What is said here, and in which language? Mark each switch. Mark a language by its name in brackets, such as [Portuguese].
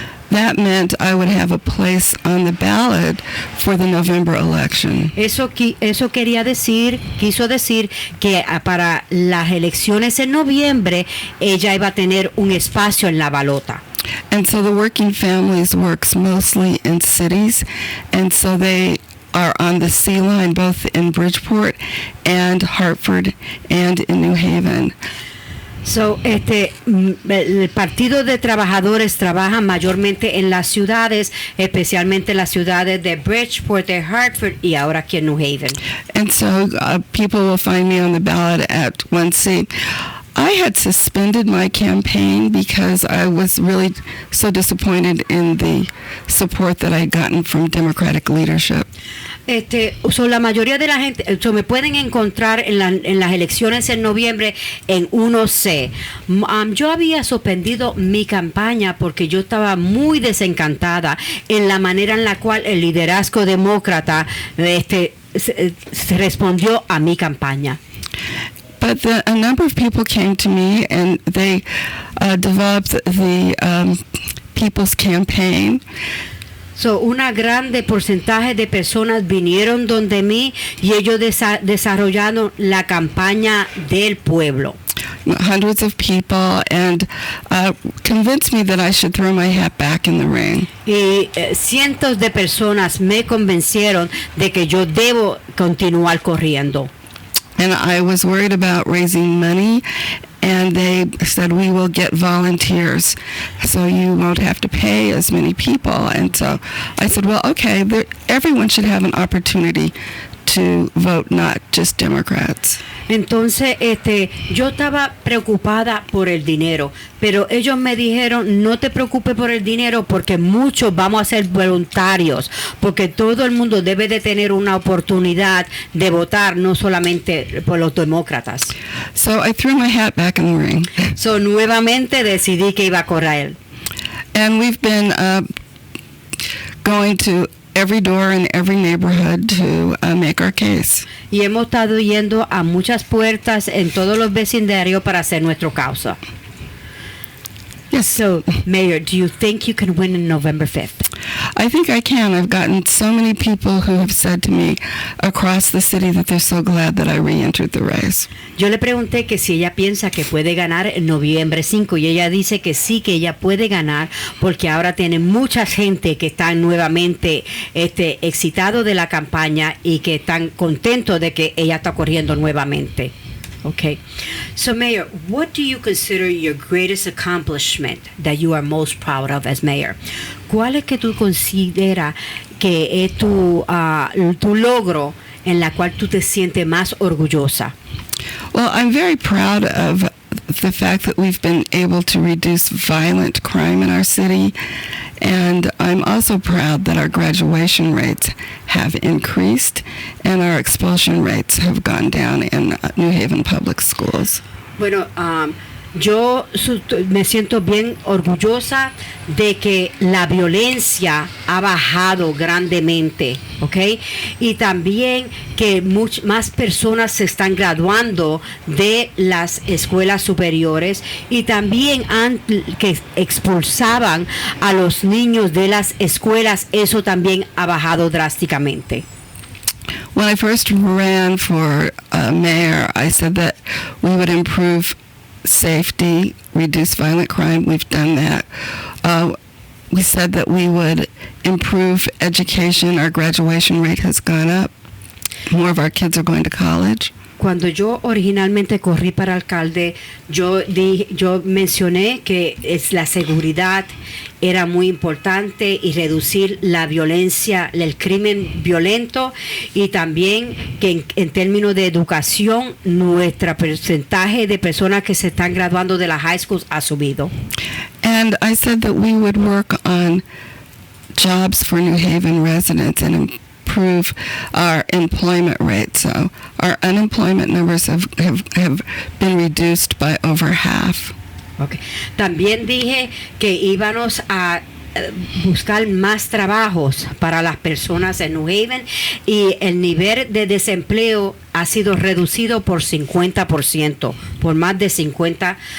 [English] That meant I would have a place on the ballot for the November election. [Spanish] Eso quiso decir que para las elecciones en noviembre ella iba a tener un espacio en la balota. [English] And so the Working Families works mostly in cities, and so they are on the Sea Line, both in Bridgeport and Hartford and in New Haven. [Spanish] So, el Partido de Trabajadores trabaja mayormente en las ciudades, especialmente las ciudades de Bridgeport, de Hartford y ahora aquí en New Haven. [English] And so people will find me on the ballot at 1C. I had suspended my campaign because I was really so disappointed in the support that I had gotten from Democratic leadership. [Spanish] La mayoría de la gente, me pueden encontrar en las elecciones en noviembre en 1C. Yo había suspendido mi campaña porque yo estaba muy desencantada en la manera en la cual el liderazgo demócrata se respondió a mi campaña. [English] But a number of people came to me and they developed the People's Campaign. [Spanish] So, una grande porcentaje de personas vinieron donde mí y ellos desarrollaron la campaña del pueblo. [English] Hundreds of people, and convinced me that I should throw my hat back in the ring. [Spanish] Y cientos de personas me convencieron de que yo debo continuar corriendo. [English] And I was worried about raising money, and they said, we will get volunteers, so you won't have to pay as many people. And so I said, well, okay, everyone should have an opportunity to vote, not just Democrats. [Spanish] Entonces, yo estaba preocupada por el dinero, pero ellos me dijeron, no te preocupes por el dinero porque muchos vamos a ser voluntarios, porque todo el mundo debe de tener una oportunidad de votar, no solamente por los demócratas. [English] So I threw my hat back in the ring. [Spanish] So nuevamente decidí que iba a correr. [English] And we've been going to every door in every neighborhood to make our case. [Spanish] Y hemos estado yendo a muchas puertas en todos los vecindarios para hacer nuestra causa. [English] Yes. So, Mayor, do you think you can win on November 5th? I think I can. I've gotten so many people who have said to me across the city that they're so glad that I re-entered the race. [Spanish] Yo le pregunté que si ella piensa que puede ganar en noviembre 5 y ella dice que sí, que ella puede ganar porque ahora tiene mucha gente que están nuevamente excitados de la campaña y que están contentos de que ella está corriendo nuevamente. [English] Okay. So, Mayor, what do you consider your greatest accomplishment that you are most proud of as mayor? [Spanish] ¿Cuál es que tú consideras que es tu logro en la cual tú te sientes más orgullosa? [English] Well, I'm very proud of the fact that we've been able to reduce violent crime in our city, and I'm also proud that our graduation rates have increased and our expulsion rates have gone down in New Haven public schools. [Spanish] Bueno, yo me siento bien orgullosa de que la violencia ha bajado grandemente, ¿ok? Y también que más personas se están graduando de las escuelas superiores y también que expulsaban a los niños de las escuelas, eso también ha bajado drásticamente. [English] When I first ran for mayor, I said that we would improve safety, reduce violent crime. We've done that. We said that we would improve education. Our graduation rate has gone up. More of our kids are going to college. [Spanish] Cuando yo originalmente corrí para alcalde, yo mencioné que la seguridad era muy importante y reducir la violencia, el crimen violento, y también que en términos de educación, nuestro porcentaje de personas que se están graduando de la high school ha subido. [English] And I said that we would work on jobs for New Haven residents and improve our employment rate. So our unemployment numbers have been reduced by over half. Okay. [Spanish] También dije que íbamos a buscar más trabajos para las personas en New Haven y el nivel de desempleo ha sido reducido por 50%, por más de 50%.